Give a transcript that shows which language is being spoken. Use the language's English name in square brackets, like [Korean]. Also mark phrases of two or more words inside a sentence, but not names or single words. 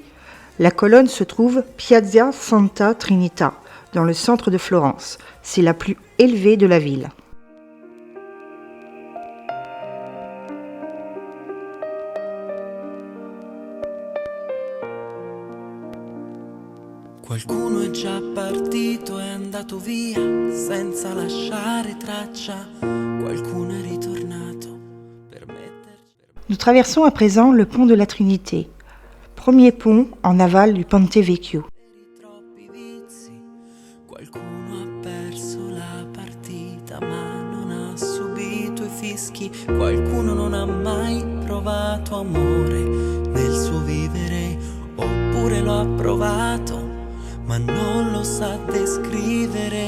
[French] La colonne se trouve Piazza Santa Trinita, dans le centre de Florence. C'est la plus élevée de la ville. [Italian] Qualcuno è già partito, è andato via senza lasciare traccia. Qualcuno è ritornato per metterci. [French] Nous traversons à présent le pont de la Trinité, premier pont en aval du Ponte Vecchio. [Italian] Troppi vizi, qualcuno ha perso la partita ma non ha subito i fischi. Qualcuno non ha mai provato amore nel suo vivere, oppure lo ha provato ma non lo sa descrivere.